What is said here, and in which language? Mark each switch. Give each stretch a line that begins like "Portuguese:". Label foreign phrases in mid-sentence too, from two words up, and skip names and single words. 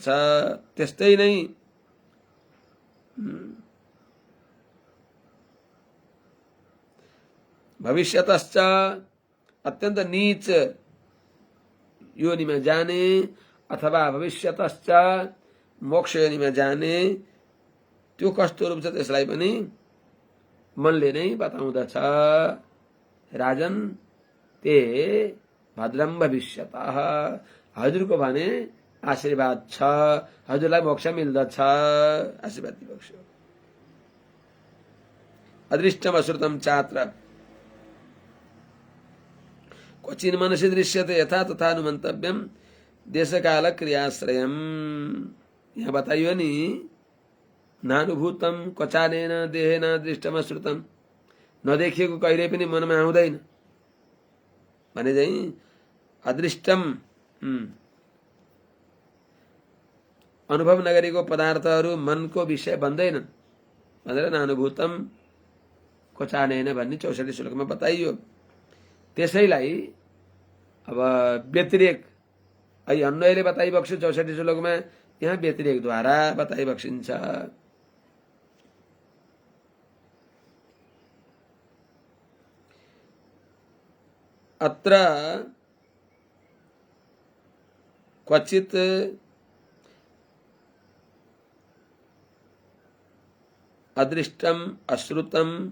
Nepali: त्यस्तै नै भविष्यतश्च अत्यन्त नीच योनिमा जाने अथवा भविष्यतश्च मोक्ष योनिमा जाने त्यो कस्तो रूप छ त्यसलाई पनि मनले नै बताउँदछ।
Sanskrit: राजन ते भद्रम भविष्यतः,
Nepali: हजुरको भने आशीर्वाद छ, हजुरलाई मोक्ष मिल्दछ, आशीर्वाद दिबक्स्यो।
Sanskrit: अदृष्टम अश्रुतम चात्र क्वचिन मनसि दृश्यते यथा तथा अनुमन्तव्यम देशकाल क्रियाश्रयम।
Nepali: यहाँ बताइयो नि,
Sanskrit: नानुभूतम क्वचानेन देहेन दृष्टम अश्रुतम,
Nepali: नदेखिएको कहिले पनि मनमा आउँदैन भने चाहिँ अदृष्टम अनुभव नगरेको पदार्थहरू मनको विषय बन्दैनन् भनेर
Sanskrit: नानुभूतम क्वचानेन
Nepali: भन्ने 64 श्लोकमा बताइयो। त्यसैलाई अब व्यतिरेक अहिले अन्वयले बताइबक्स्यो 64 श्लोकमा, यहाँ व्यतिरेकद्वारा बताइबक्सिन्छ।
Sanskrit: अत्र क्वचित अदृष्टम अश्रुतम